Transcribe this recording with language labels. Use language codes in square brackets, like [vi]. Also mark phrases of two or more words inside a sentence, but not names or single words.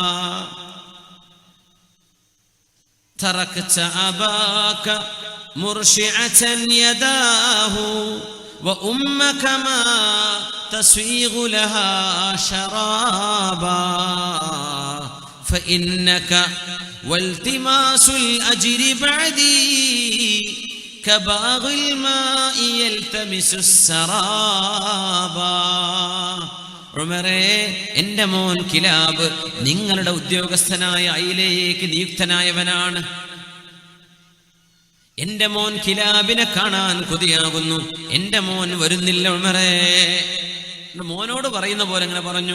[ar] تركت أباك مرشعة يداه وأمك ما تسويغ لها شرابا فإنك والتماس الأجر بعدي كباغ الماء يلتمس السرابا. [ml] ഉമറേ, എന്റെ മോൻ കിലാബ് നിങ്ങളുടെ ഉദ്യോഗസ്ഥനായ അയിലേക്ക് നിയുക്തനായവനാണ്. എന്റെ മോൻ കിലാബിനെ കാണാൻ കൊതിയാകുന്നു. എന്റെ മോൻ വരുന്നില്ല ഉമറേ. മോനോട് പറയുന്ന പോലെ ഇങ്ങനെ പറഞ്ഞു.